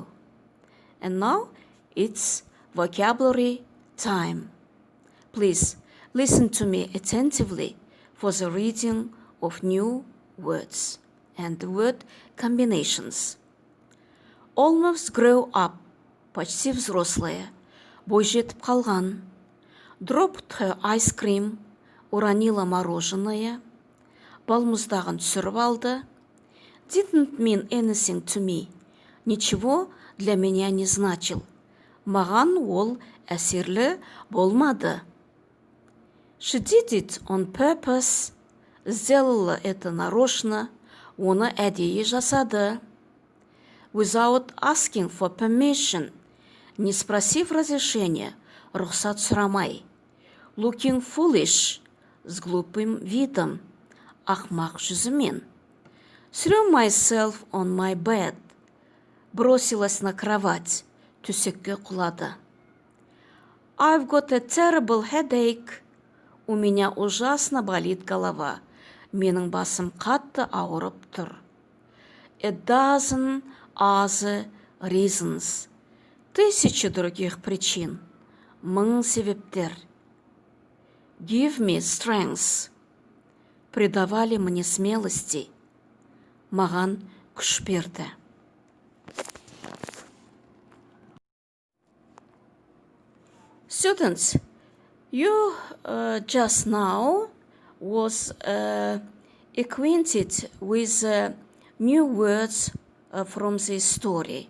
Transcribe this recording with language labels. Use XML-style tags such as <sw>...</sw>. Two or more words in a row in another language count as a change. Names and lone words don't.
<en>And now it's vocabulary time. Please listen to me attentively for the reading of new words and word combinations. Almost grow up,</en> <ru>почти взрослая,</ru> <kk>бойжетіп қалған.</kk> <en>Dropped her ice cream,</en> <ru>уронила мороженое.</ru> <kk>Балмұздағын түсіріп алды.</kk> <en>Didn't mean anything to me.</en> <ru>Ничего для меня не значил.</ru> <kk>Маған ол әсерлі болмады.</kk> <en>She did it on purpose.</en> <ru>Сделала это нарочно.</ru> <kk>Оны әдейі жасады.</kk> <en>Without asking for permission.</en> <ru>Не спросив разрешения,</ru> <kk>рұқсат сұрамай.</kk> <en>Looking foolish.</en> <ru>С глупым видом.</ru> <kk>Ақмақ жүзімен.</kk> <en>Threw myself on my bed.</en> <ru>Бросилась на кровать.</ru> <kk>Төсекке құлады.</kk> <en>I've got a terrible headache.</en> <ru>У меня ужасно болит голова.</ru> <kk>Менің басым қатты ауырып тұр.</kk> <en>A dozen other reasons.</en> <ru>Тысячи других причин.</ru> <kk>Мың себептер.</kk> <en>Give me strength.</en> <ru>Придавали мне смелости.</ru> <kk>Маған күш берді.</kk> <en>Students, you just now was acquainted with new words from this story.</en>